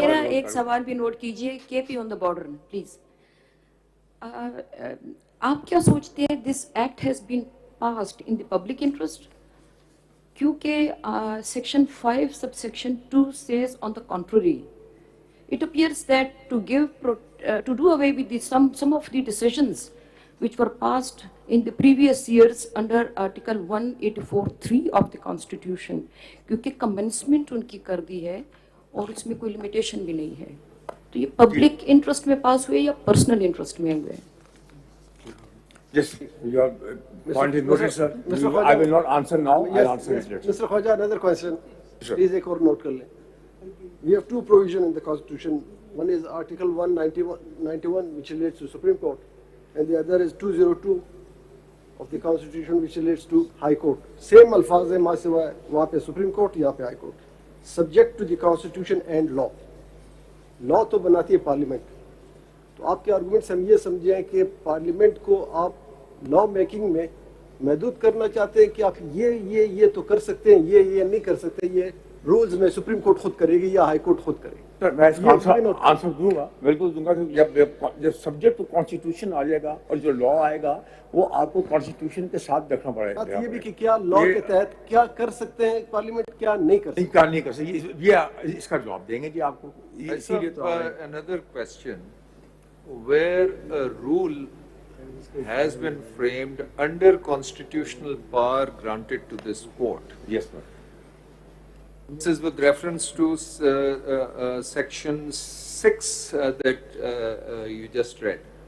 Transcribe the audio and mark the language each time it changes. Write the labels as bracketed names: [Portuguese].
[Urdu] میرا ایک سوال بھی نوٹ کیجئے. کے پی آن دا بارڈر پلیز. آپ کیا سوچتے ہیں [English] This act has been passed in the public interest? [Urdu] کیونکہ section 5 sub section 2 [English] says on the contrary. It appears that to do away with some of the decisions which were passed in the previous years under Article 184(3) of the Constitution, [Urdu] کیونکہ commencement ان کی کر دی ہے اور اس میں کوئی limitation بھی نہیں ہے. تو یہ پبلک انٹرسٹ میں پاس ہوئے یا پرسنل انٹرسٹ میں ہوئے؟ [English] Yes, your point is noted, sir. I will not answer now. I'll answer it later. Mr. Khwaja, another question. [Urdu] Please ایک اور note کر لیں. [English] We have two provisions in the Constitution. One is Article 191 which relates to Supreme Court, and the other is 202 of the Constitution which relates to High Court. [Urdu] Same الفاظ ہیں, ماں سوائے وہاں پہ Supreme Court, یہاں پہ High Court. [English] Subject to the Constitution and law. [Urdu] Law تو بناتی ہے پارلیمنٹ. تو آپ کے آرگومنٹ سے ہم یہ سمجھیں کہ پارلیمنٹ کو آپ لا میکنگ میں محدود کرنا چاہتے ہیں کہ آپ یہ تو کر سکتے ہیں, یہ نہیں کر سکتے, یہ رولز میں سپریم کورٹ خود کرے گی یا ہائی کورٹ خود کرے گی. سر میں اس کا آنسر دوں گا, بالکل دوں گا. جب سبجیکٹ ٹو کانسٹیٹیوشن آ جائے گا اور جو لا آئے گا وہ آپ کو کانسٹیٹیوشن کے ساتھ رکھنا پڑے گا. یہ بھی کہ کیا لا کے تحت کیا کر سکتے ہیں پارلیمنٹ, کیا نہیں کر سکتے. کیا نہیں کر سکتے, یہ اس کا جواب دیں گے جی آپ کو. [English] Another question. Where a rule has been framed under constitutional power granted to this court. Yes, sir. This is with reference to section 6 that you just read.